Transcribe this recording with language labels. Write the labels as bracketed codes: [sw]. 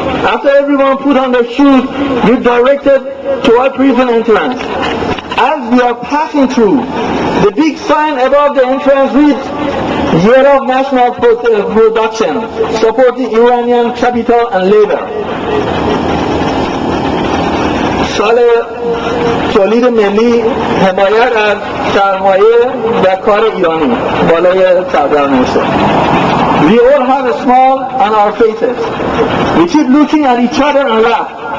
[en] After everyone put on their shoes, we're directed to our prison entrance. As we are passing through, the big sign above the entrance reads, "Year of National Production, supporting Iranian capital and labor." [fa] سال تولید ملی حمایت از سرمایه و کار ایرانی بالای صدر نوشته. [en] We all have a smile on our faces. We keep looking at each other and laugh.